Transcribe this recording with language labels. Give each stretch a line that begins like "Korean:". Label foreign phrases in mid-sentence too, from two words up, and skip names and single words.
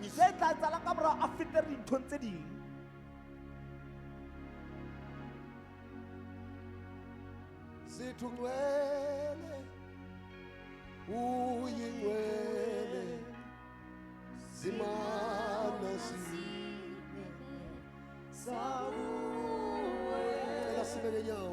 Southern Sotho: se izinto. tla etsahalang ka morao a fete dinthong tse ding
Zulu: Sithi ungcwele, uyingcwele, simana cela sibeke nyawo.